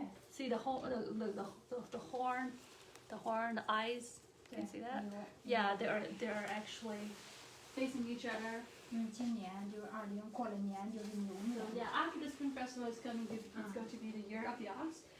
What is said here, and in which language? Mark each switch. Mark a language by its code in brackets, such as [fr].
[en] See the whole the horn, the eyes. Can you see that? Yeah, they're actually facing each other. [zh] 因为今年就是20过了年就是牛年。 [en] Yeah, after the Spring Festival is coming, it's going to be the year of the ox.